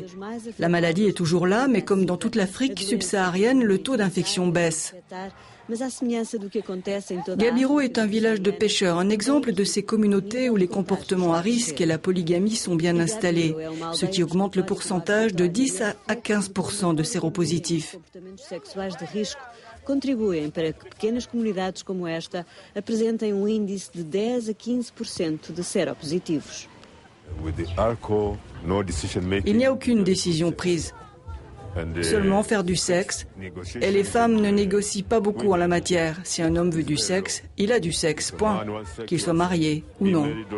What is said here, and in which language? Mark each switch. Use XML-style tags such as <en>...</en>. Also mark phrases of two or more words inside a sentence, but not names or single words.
<fr>La maladie est toujours là, mais comme dans toute l'Afrique subsaharienne, le taux d'infection baisse. Gabiro est un village de pêcheurs, un exemple de ces communautés où les comportements à risque et la polygamie sont bien installés, ce qui augmente le pourcentage de 10 à 15% de séropositifs.</fr> <pt>Contribuem para que pequenas comunidades como esta apresentem índice de 10 a 15% de séropositivos.</pt> <fr>Il n'y a aucune décision prise. Seulement faire du sexe. Et les femmes ne négocient pas beaucoup en la matière. Si un homme veut du sexe, il a du sexe, point. Qu'il soit marié ou non.</fr>